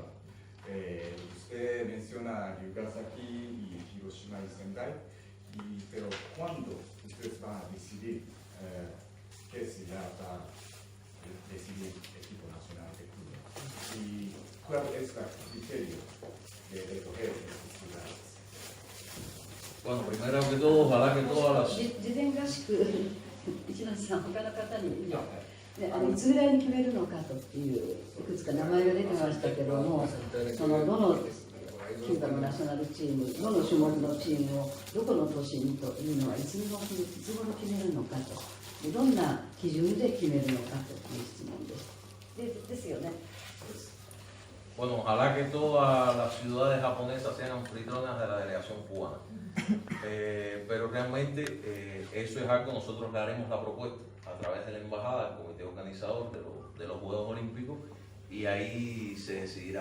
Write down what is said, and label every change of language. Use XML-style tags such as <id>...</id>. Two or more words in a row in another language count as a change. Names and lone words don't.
<es>Usted menciona Nagasaki y Hiroshima y Sendai, pero ¿cuándo ustedes van a decidir qué ciudad va a recibir el equipo nacional de Cuba? ¿Y cuál es el criterio de recoger esas ciudades? Bueno, primero que todo, ojalá que todas las...</es> <ja>事前合宿、一ノ瀬さん、他の方に、いつぐらいに決めるのかといういくつか名前が出てましたけども、そのどのキューバのナショナルチーム、どの種目のチームをどこの都市にというのは、いつ頃決めるのかと、どんな基準で決めるのかという質問です。ですよね。</ja> <es>Bueno, ojalá que todas las ciudades japonesas sean anfitrionas de la delegación cubana. Pero realmente eso es algo, nosotros le haremos la propuesta a través de la embajada, del comité organizador de los Juegos Olímpicos, y ahí se decidirá.</es>